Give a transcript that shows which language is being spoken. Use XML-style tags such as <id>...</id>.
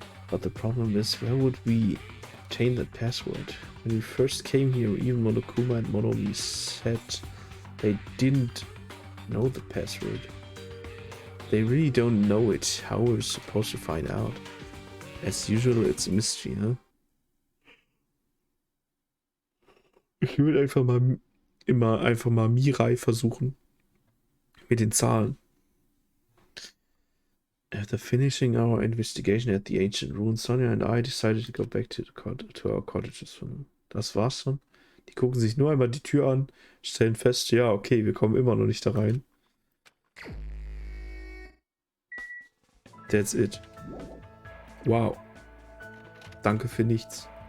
<en>But the problem is, where would we obtain that password? When we first came here, even Monokuma and Monomi said they didn't know the password. They really don't know it. How we're supposed to find out? As usual, it's a mystery, huh?</en> <de>Ich würde einfach mal Mirai versuchen. Mit den Zahlen.</de> <en>After finishing our investigation at the ancient ruins, Sonja and I decided to go back to our cottages.</en> <de>Das war's dann. Die gucken sich nur einmal die Tür an, stellen fest, ja, okay, wir kommen immer noch nicht da rein.</de> <en>That's it. Wow.</en> <de>Danke für nichts.</de>